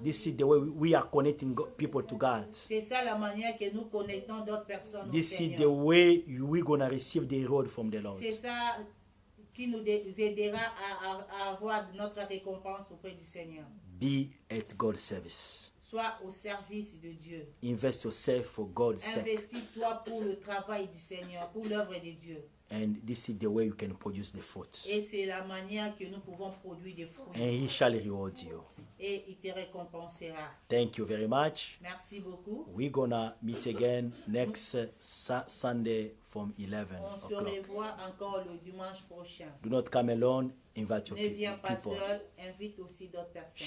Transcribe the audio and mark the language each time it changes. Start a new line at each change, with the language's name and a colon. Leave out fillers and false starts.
English: This is the way we are connecting people to God.
French: C'est ça la manière que nous connectons d'autres personnes au
English: This is the
French: Seigneur.
English: way we're going to receive the reward from the Lord.
French: C'est ça qui nous aidera à avoir notre récompense auprès du Seigneur.
English: Be at God's service.
French: Sois au service de Dieu.
English: Invest yourself for God's sake.
French: Investis-toi pour le travail du Seigneur, pour l'œuvre de Dieu.
English: And this is the way you can produce the fruit.
French: Et c'est la manière que nous pouvons produire des fruits.
English: And He shall reward you.
French: Et il te récompensera.
English: Thank you very much.
French: Merci beaucoup.
English: We're going to meet again next Sunday from 11
French: On se
English: o'clock.
French: revoit encore le dimanche prochain.
English: Do not come alone. Invite your
French: Ne viens pas
English: people.
French: seul, invite aussi d'autres personnes.